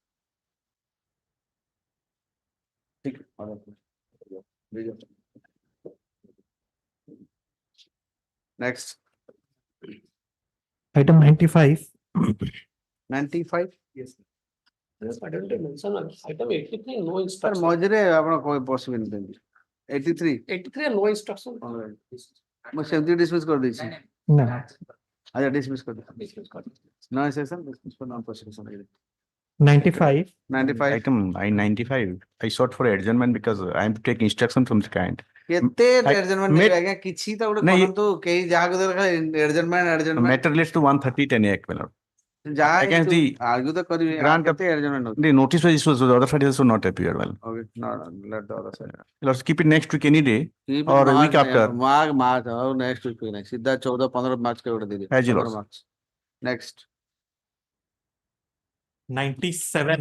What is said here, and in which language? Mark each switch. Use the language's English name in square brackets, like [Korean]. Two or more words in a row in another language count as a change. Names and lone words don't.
[English] Next. Item 95. 95? Yes. Yes, I don't mention item 83, no Sir, instruction. [Odia] ମଝିରେ ଆପଣ କହି ପଶିବେନି ସେମିତି. 83? [English] 83 no instruction. [Odia] ମୁଁ ସେମିତି dismiss କରିଦେଇଛି. [English] No. [Odia] ଆଚ୍ଛା, dismiss କରିଦେଇଛି. [English] No exception, dismiss for non-prosecution. 95. 95. Item I-95, I sought for adjournment because I am to take instruction from the client. [Odia] କେତେ [English] I adjournment made- [Odia] ନେବେ ଆଜ୍ଞା? କିଛି ତ ଗୋଟେ ନାଇଁ, କରନ୍ତୁ, କେହି ଯାହାକୁ ଦରକାର adjournment. [English] Matter relates to 130 10 Act, my lord. [Odia] ଯାହା [English] Against [Odia] ହେଇଛୁ, [English] the [Odia] argue ତ କରିବେ. [English] grant of [Odia] କେତେ adjournment ନଉଛି? [English] the notice was issued, so the other side also not appeared well. Okay, no, let the other side. Let's keep it next week any day Keep or it a week March, after. [Hindi] March, और [English] next week [Hindi] नहीं. सीधा 14-15 मार्च के उड़े दीजिए. [English] As you 15 lord. [Hindi] मार्च. Next. [English] 97.